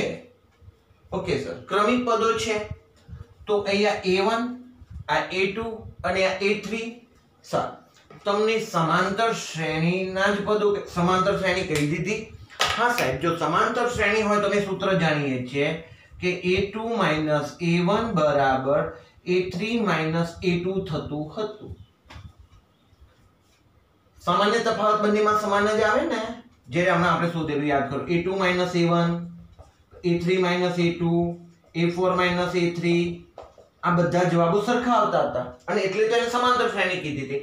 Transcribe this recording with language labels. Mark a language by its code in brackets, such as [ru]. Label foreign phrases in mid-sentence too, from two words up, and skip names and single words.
[gu] ઓકે સર, ક્રમિક પદો છે તો અહીંયા a1 આ a2 અને આ a3 સર તમને સમાંતર શ્રેણીના જ પદો સમાંતર શ્રેણી કહી દીધી. હા સાહેબ, જો સમાંતર શ્રેણી હોય તો અમે સૂત્ર જાણીએ છીએ કે a2 - a1 બરાબર a3 - a2 થતું હતું. સામાન્ય તફાવત બંનેમાં સમાન જ આવે ને. જે હમણાં આપણે શોધેલું યાદ કરો, a2 - a1 a3 - a2 a4 - a3 આ બધા જવાબો સરખા આવતા હતા અને એટલે તો એને સમાંતર શ્રેણી કીધી હતી.